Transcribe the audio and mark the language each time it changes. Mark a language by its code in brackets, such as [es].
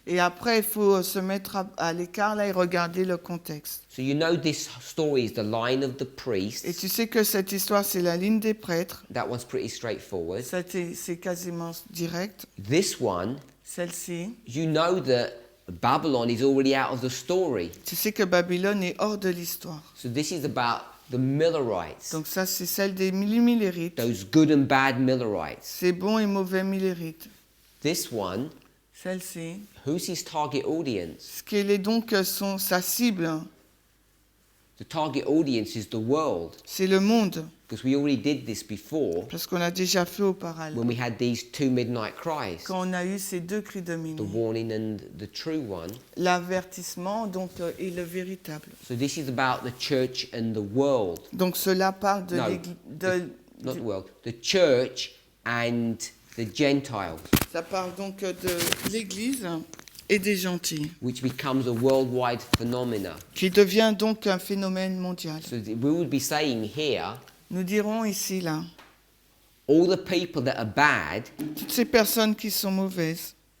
[fr] Et après, il faut se mettre à l'écart là et regarder le contexte. [en] So you know this story is the line of the priests. [fr] Et tu sais que cette histoire, c'est la ligne des prêtres. [en] That one's pretty straightforward. [fr] Ça, c'est quasiment direct. [en] This one, [fr] Celle-ci, [en] you know that Babylon is already out of the story. [fr] tu sais que Babylone est hors de l'histoire. [en] So this is about the Millerites, [fr] Donc ça, c'est celle des millérites. [en] those good and bad Millerites. [fr] C'est bon et mauvais millérites. [en] This one, [fr] Celle-ci, [en] who's his target audience? [fr] ce qu'elle est donc sa cible, [en] The target audience is the world, [fr] c'est le monde. [en] because we already did this before [fr] Parce qu'on l'a déjà fait auparavant. [en] when we had these two midnight cries, [fr] Quand on a eu ces deux cris de [en] the [fr] minuit. [en] warning and the true one. [fr] L'avertissement donc est le véritable. [en] So this is about the church and the world. [fr] Donc cela parle de [en] No, [fr] l'église. [en] Not the world, the church and the Gentiles, [fr] Ça parle donc de l'église et des gentils, [en] which becomes a worldwide phenomena. [fr] qui devient donc un phénomène mondial. [en] So we would be saying here, [fr] Nous dirons ici, là, [en] all the people that are bad, [fr] toutes ces personnes qui sont mauvaises,